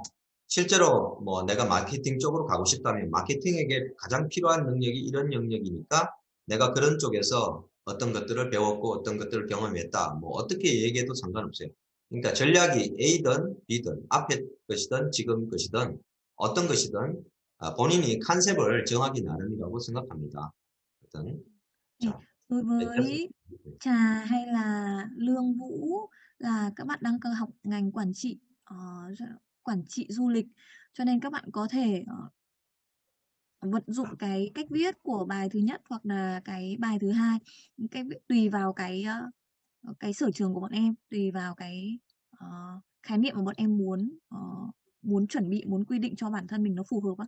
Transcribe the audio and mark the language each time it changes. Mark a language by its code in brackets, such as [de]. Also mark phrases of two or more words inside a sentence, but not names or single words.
[ko] 실제로 뭐 내가 마케팅 쪽으로 가고 싶다면 마케팅에게 가장 필요한 능력이 이런 영역이니까 내가 그런 쪽에서 어떤 것들을 배웠고 어떤 것들을 경험했다. 뭐 어떻게 얘기해도 상관없어요. 그러니까 전략이 A든 B든 앞에 것이든 지금 것이든 어떤 것이든 본인이 컨셉을 정하기 나름이라고 생각합니다. 일단 자, [vi] Đối với Trà hay là Lương Vũ là các bạn đang học ngành quản trị du lịch, cho nên các bạn có thể vận dụng cái cách viết của bài thứ nhất hoặc là cái bài thứ hai, tùy vào cái sở trường của bọn em, tùy vào cái khái niệm mà bọn em muốn chuẩn bị, muốn quy định cho bản thân mình nó phù hợp á.